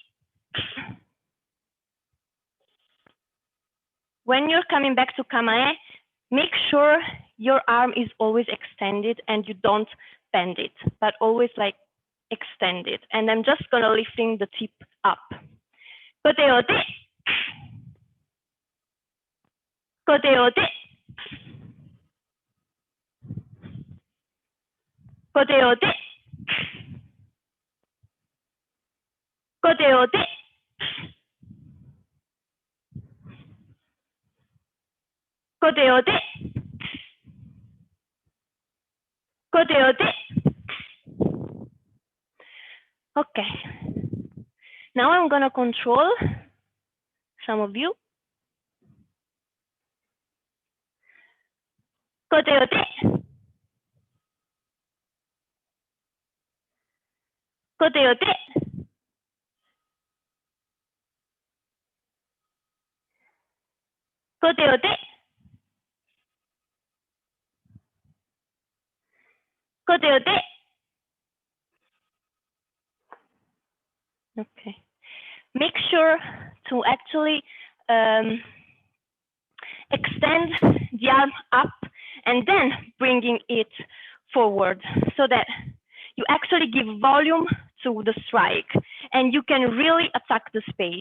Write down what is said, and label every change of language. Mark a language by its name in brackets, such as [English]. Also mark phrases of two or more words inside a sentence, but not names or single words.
[English] When you're coming back to kamae, make sure your arm is always extended and you don't bend it, but always like extend it. And I'm just gonna lifting the tip up. [Japanese] Kote-ote. Kote-ote. Kote-ote. Kote-ote. Kote-ote. Kote-ote. [English] Okay. Now I'm gonna control some of you. [Japanese] Kote-ote. Kote-ote. Kote-ote. Kote-ote. [English] Okay. Make sure to actually extend the arm up and then bringing it forward so that you actually give volume to the strike and you can really attack the space.